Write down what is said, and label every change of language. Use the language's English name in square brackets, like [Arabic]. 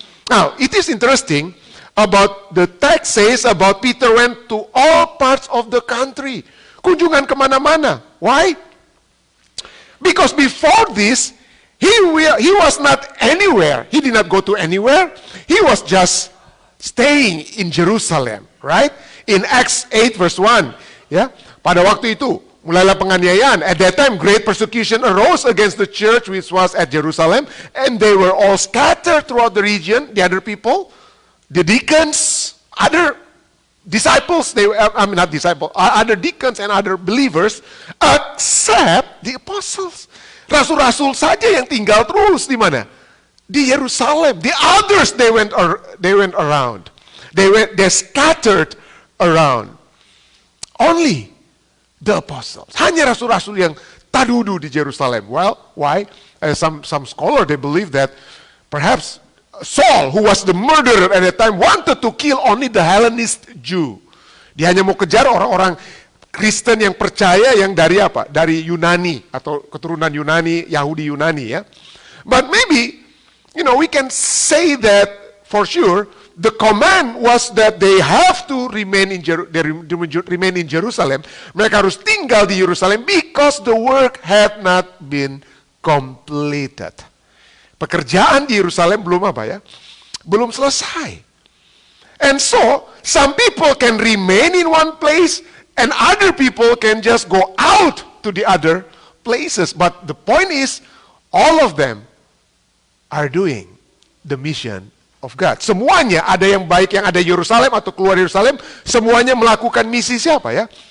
[English] Now, it is interesting about the text says about Peter went to all parts of the country. [Indonesian] Kunjungan kemana-mana. [English] Why? Because before this, he was not anywhere. He did not go to anywhere. He was just staying in Jerusalem, right? In Acts 8 verse 1, ya. [Indonesian] Pada waktu itu mulailah penganiayaan. [English] At that time great persecution arose against the church which was at Jerusalem, and they were all scattered throughout the region. The other people, the deacons, other disciples, not disciples, other deacons and other believers, except the apostles. [Indonesian] Rasul-rasul saja yang tinggal terus di mana? Di Yerusalem. [English] The others they went around. They scattered around. Only the apostles. [Indonesian] Hanya rasul-rasul yang tadudu di Jerusalem. [English] Well, why? Some scholar they believe that perhaps Saul, who was the murderer at that time, wanted to kill only the Hellenist Jew. [Indonesian] Dia hanya mau kejar orang-orang Kristen yang percaya yang dari apa? Dari Yunani atau keturunan Yunani, Yahudi Yunani, ya. [English] But maybe, we can say that for sure. The command was that they have to remain in Jerusalem. [Indonesian] Mereka harus tinggal di Yerusalem [English] because the work had not been completed. [Indonesian] Pekerjaan di Yerusalem belum apa ya? Belum selesai. [English] And so, some people can remain in one place and other people can just go out to the other places. But the point is, all of them are doing the mission of God. [Indonesian] Semuanya, ada yang baik yang ada Yerusalem atau keluar Yerusalem, semuanya melakukan misi siapa ya?